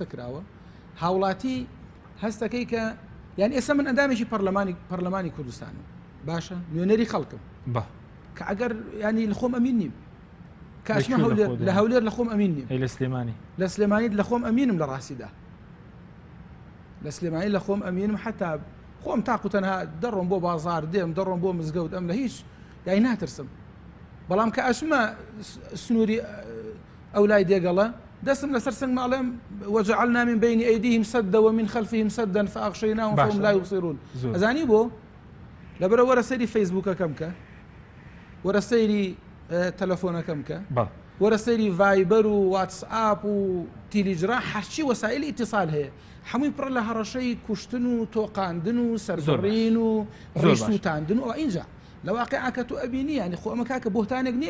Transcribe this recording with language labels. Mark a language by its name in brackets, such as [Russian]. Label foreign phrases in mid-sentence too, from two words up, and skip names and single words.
[Central Kurdish] کراوە هاوڵاتی هەستەکەی کە یان ئێستا من ئەندامێکی پەرلەمانی کوردستانم باشە نوێنەری خەڵکم کە ئەگەر ینی لە خۆم ئەمین نیم کاشمە لە هەولێر لە خۆم ئەمین نیم لە سلێمانی لە خۆم ئەمینم لە ڕاستیدا لە سلێمانی لە خۆم ئەمینم حتا خۆم تاقو تەنها دەڕۆم بۆ بازار دێم دەڕۆم بۆ مزگەوت ئەم لە هیچ یای ناترسم بەڵام کە ئەچمە سنووری ئەو لای دێگەڵە دەستم لەسەر سنگ ماڵێم [Arabic] وجعلنا من بين أيديهم سدا ومن خلفهم سدا فأغشيناهم فهم لا يبصرون [Central Kurdish] ئەزانی بۆ لەبەرە وەرە سەیری فەیسبووکەکەم کە وەرە سەیری تەلەفۆنەکەم کە وەرە سەیری ڤایبەر و واتسئاپ و تیلیجرا هەرچی وەسایلی ئیتیصال هەیە هەمووی پڕ لە هەڕەشەی کوشتن و تۆقاندن و سەرزڕین و ڕیشتوتاندن و ئینجا لە واقعا کە تۆ ئەبینی ینی خۆ ئەمە کاکە بۆهتانێک نییە